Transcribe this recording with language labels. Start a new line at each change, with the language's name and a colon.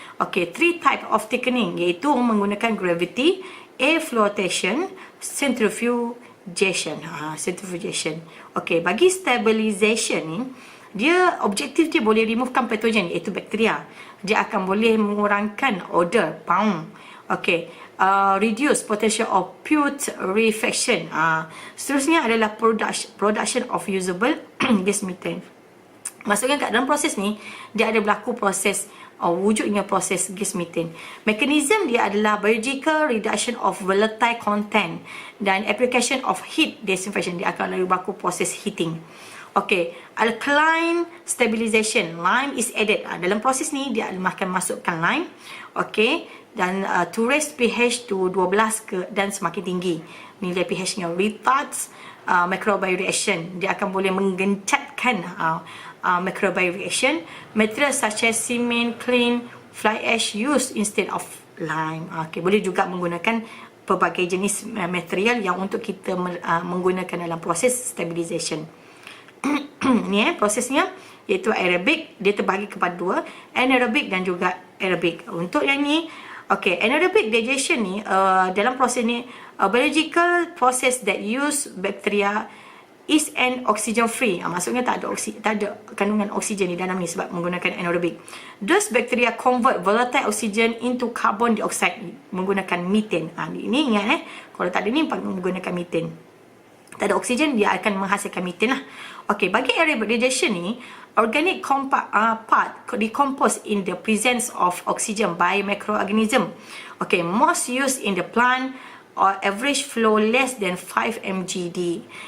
English: Okay, 3 type of thickening
Malay: iaitu menggunakan
English: gravity, air flotation, centrifuge
Malay: Centrifugation. Okey, bagi stabilization ni, dia objektif dia boleh
English: removekan patogen
Malay: iaitu bakteria. Dia akan boleh mengurangkan odor, bau.
English: Okey, reduce potential of putrefaction.
Malay: Seterusnya adalah
English: production of usable gas methane.
Malay: Maksudnya kat dalam proses ni, dia ada berlaku proses wujudnya proses gas methane. Mekanisme dia adalah
English: biological reduction of volatile content dan application of heat disinfection.
Malay: Dia akan lalu berlaku proses
English: heating. Okay, alkaline stabilization. Lime is added.
Malay: Dalam proses ni dia akan masukkan lime. Okay, dan
English: to raise pH to 12
Malay: dan semakin tinggi nilai pH-nya.
English: Retards microbial reaction.
Malay: Dia akan boleh menggencatkan
English: microbial reaction. Material such as cement, clean, fly ash used instead of lime.
Malay: Okay, boleh juga menggunakan pelbagai jenis material yang untuk kita menggunakan dalam proses stabilization. Ni prosesnya iaitu aerobic. Dia terbahagi kepada dua, anaerobic dan juga aerobic. Untuk yang ni,
English: okay, anaerobic digestion
Malay: ni dalam proses ni
English: biological process that use bacteria is an oxygen free.
Malay: Maksudnya tak ada kandungan oksigen di dalam ni sebab menggunakan anaerobic.
English: Those bacteria convert volatile oxygen into carbon dioxide
Malay: menggunakan
English: methane.
Malay: Ini ingat kalau tak ada ni menggunakan methane. Tak ada oksigen, dia akan menghasilkan methane lah. Okey, bagi aerobic digestion ni,
English: organic part decompose in the presence of oxygen by microorganism. Okay, most used in the plant or average flow less than 5 mgd.